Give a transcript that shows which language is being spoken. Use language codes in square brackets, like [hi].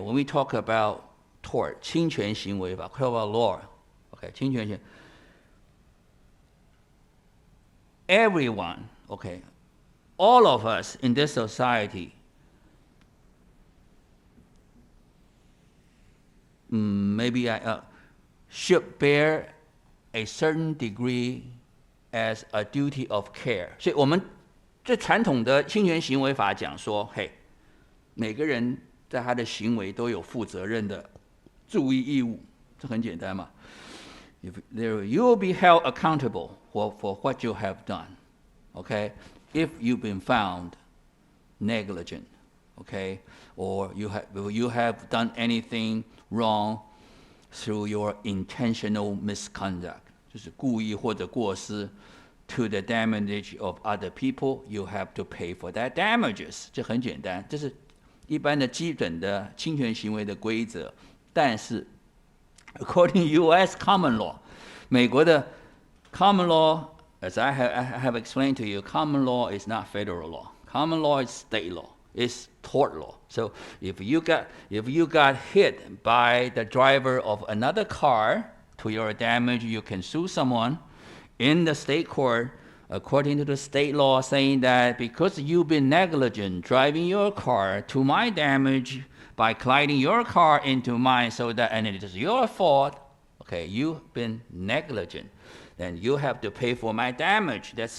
[en] When we talk about tort, [zh] 侵权行为法 [en] talk about law, okay, [zh] 侵权行 [en] everyone, okay, all of us in this society maybe should bear a certain degree as a duty of care. [zh] 所以我们最传统的侵权行为法讲说，嘿，每个人在他的行为都有负责任的注意义务，这很简单嘛。 [en] You will be held accountable for what you have done, okay? If you've been found negligent, okay, or you have done anything wrong through your intentional misconduct, [zh] 就是故意或者过失。 [en] To the damage of other people, you have to pay for that damages. [zh] 这很简单，这是一般的基本的侵权行为的规则。但是 [en] ，according U.S. common law, [zh] 美国的 [en] common law, as I have explained to you, common law is not federal law. Common law is state law. It's tort law. So if you got hit by the driver of another car to your damage, you can sue someone in the state court, according to the state law, saying that because you've been negligent driving your car to my damage by colliding your car into mine, and it is your fault, okay, you've been negligent, then you have to pay for my damage.